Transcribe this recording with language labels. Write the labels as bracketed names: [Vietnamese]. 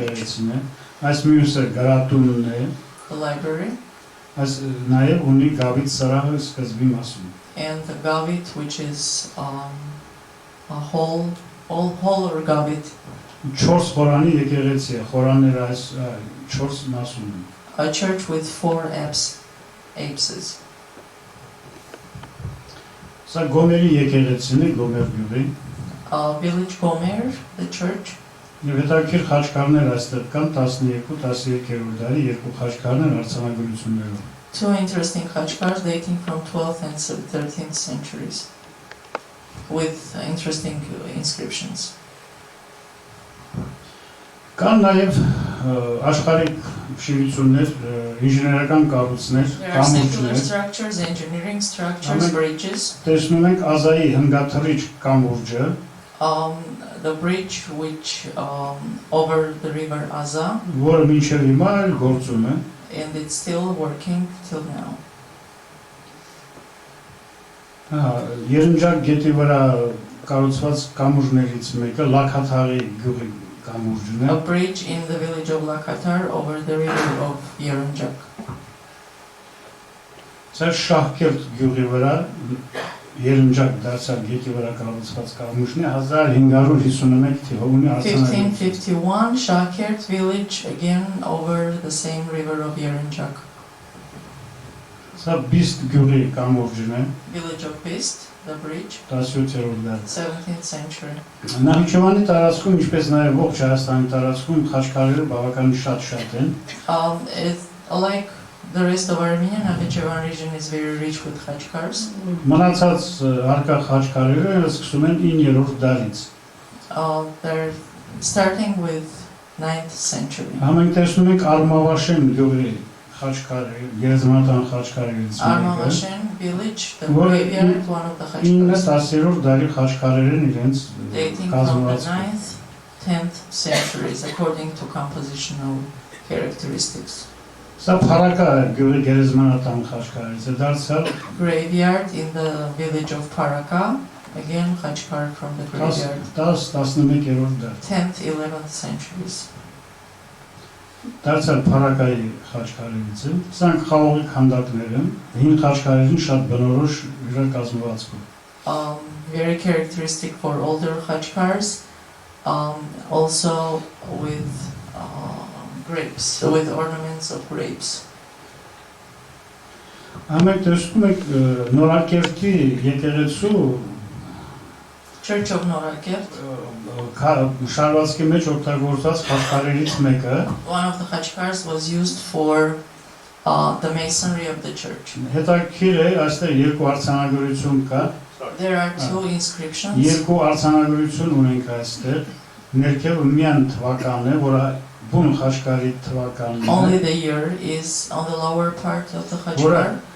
[Armenian] եկեղեցին է, այս մյուսը գրատունն է, [English] The library [Armenian] այս նաև ունի գավիթ սրահը սկզբի մասում։ [English] and the gavit, which is a hall or gavit, [Armenian] 4 խորանի եկեղեցի է, խորանները այս 4 մասում են։ [English] a church with 4 apses. [Armenian] Սա Գոմերի եկեղեցին է, Գոմեր գյուղի։ [English] Village Gomer, the church. [Armenian] Եվ հետաքրքիր խաչքարներ այստեղ կան 12-13-րդ դարի երկու խաչքարներ արձանագրություններով։ [English] Two interesting khachkars dating from 12th and 13th centuries with interesting inscriptions. [Armenian] Կան նաև աշխարհիկ շինություններ, ինժեներական կառույցներ, [English] There are secular [Armenian] կամուրջներ։ [English] structures, engineering structures, Amen. bridges. [Armenian] Տեսնում ենք Ազայի հնգաթռիչ կամուրջը, [English] The bridge which over the river Aza, [Armenian] որը մինչև հիմա էլ գործում է։ [English] and it's still working till now. [Armenian] Երնջակ գետի վրա կառուցված կամուրջներից մեկը Լաքաթաղի գյուղի կամուրջն է։ [English] A bridge in the village of Lakatar over the river of Yerenjak. [Armenian] Սա Շահկերտ գյուղի վրա Երնջակ դարձյալ գետի վրա կառուցված կամուրջն է 1551 թվականին ունի արձանագրություն։ [English] 1551, Shakert village again over the same river of Yerenjak. [Armenian] Սա Բիստ գյուղի կամուրջն է [English] Village of Pist, the bridge, [Armenian] 17-րդ դար։ [English] 17th century. [Armenian] Նախիջևանի տարածքում, ինչպես նաև ողջ Հայաստանի տարածքում խաչքարերը բավականին շատ են։ [English] It's like the rest of Armenia, Nakhichevan region is very rich with khachkars. [Armenian] Մնացած արկա խաչքարերը սկսում են 9-րդ դարից։ [English] They're starting with 9th century. [Armenian] Մենք տեսնում ենք Արմավաշեն գյուղի խաչքարը, գերեզմանատան խաչքարերից մեկը։ [English] Armavashen village, the graveyard, one of the [Armenian] 9-րդ [English] khachkars, [Armenian] դարի խաչքարեր են իրենց [English] dating from the [Armenian] կազմվածքը։ [English] 9th, 10th centuries according to compositional characteristics. [Armenian] Սա Փարակա գյուղի գերեզմանատան խաչքարերից է դարձյալ [English] Graveyard in the village of Paraka, again khachkar from the graveyard, [Armenian] 10-11-րդ դար։ [English] 10th, 11th centuries. [Armenian] Դարձյալ Փարակայի խաչքարերից է։ Սրանք խաղողի քանդակներ են, հին խաչքարերին շատ բնորոշ իր կազմվածքով։ [English] Very characteristic for older khachkars, also with grapes, with ornaments of grapes. [Armenian] Ամեն տեսնում եք Նորակերտի եկեղեցու [English] Church of Norakert, [Armenian] շարվածքի մեջ օգտագործված խաչքարերից մեկը [English] one of the khachkars was used for the masonry of the church. [Armenian] հետաքրքիր է, այստեղ երկու արձանագրություն կա, [English] There are two inscriptions. [Armenian] երկու արձանագրություն ունենք այստեղ, ներքևը միայն թվական է, որը բուն խաչքարի թվականն է, [English] Only the year is on the lower part of the khachkar.